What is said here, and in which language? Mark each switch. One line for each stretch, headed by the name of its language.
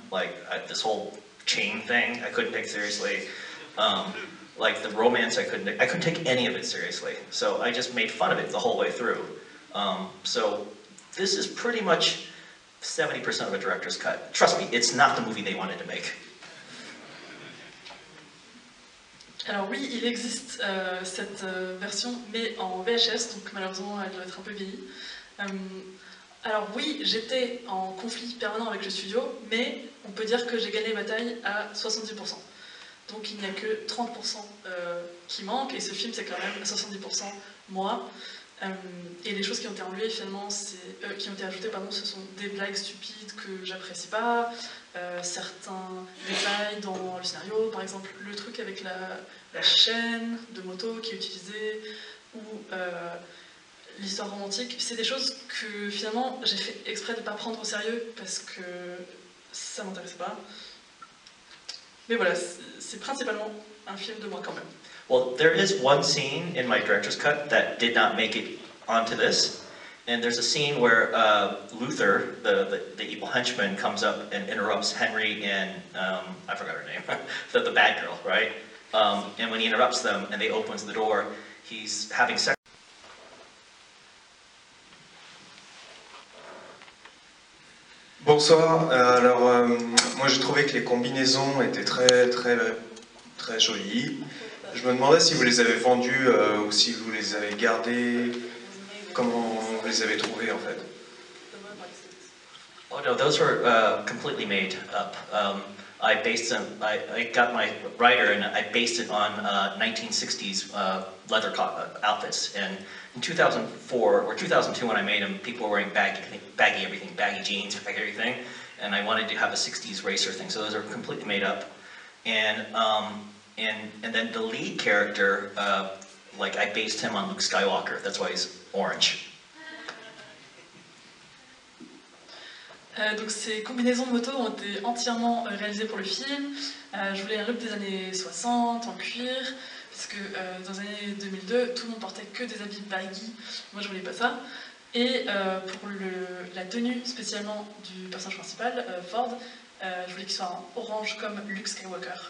English: Like, this whole chain thing, I couldn't take seriously. Like, the romance, I couldn't take any of it seriously. So I just made fun of it the whole way through. So this is pretty much 70% of a director's cut. Trust me, it's not the movie they wanted to make.
French: Alors oui, il existe cette version, mais en VHS, donc malheureusement elle doit être un peu vieillie. Alors oui, j'étais en conflit permanent avec le studio, mais on peut dire que j'ai gagné la bataille à 70%. Donc il n'y a que 30% qui manquent, et ce film c'est quand même à 70% moi. Et les choses qui ont été enlevées finalement, qui ont été ajoutées, pardon, ce sont des blagues stupides que j'apprécie pas, certains détails dans le scénario, par exemple le truc avec la chaîne de moto qui est utilisée, ou l'histoire romantique, c'est des choses que finalement j'ai fait exprès de ne pas prendre au sérieux parce que ça m'intéressait pas. Mais voilà, c'est principalement un film de moi quand même.
English: Well, there is one scene in my director's cut that did not make it onto this. And there's a scene where Luther, the evil henchman, comes up and interrupts Henry and, I forgot her name, the bad girl, right? And when he interrupts them and they opens the door, he's having sex.
French: Bonsoir, alors moi j'ai trouvé que les combinaisons étaient très jolies. Je me demandais si vous les avez vendues ou si vous les avez gardées, comment vous les avez trouvées en fait.
English: Oh no, those were completely made up. I based them, I got my writer and I based it on 1960s leather outfits. And in 2004 or 2002 when I made them, people were wearing baggy everything, baggy jeans, baggy everything. And I wanted to have a 60s racer thing, so those are completely made up. And then the lead character, like I based him on Luke Skywalker, that's why he's orange.
French: Donc ces combinaisons de motos ont été entièrement réalisées pour le film. Je voulais un look des années 60 en cuir, parce que dans les années 2002, tout le monde portait que des habits baggy. Moi je voulais pas ça. Et pour la tenue spécialement du personnage principal, Ford, je voulais qu'il soit en orange comme Luke Skywalker.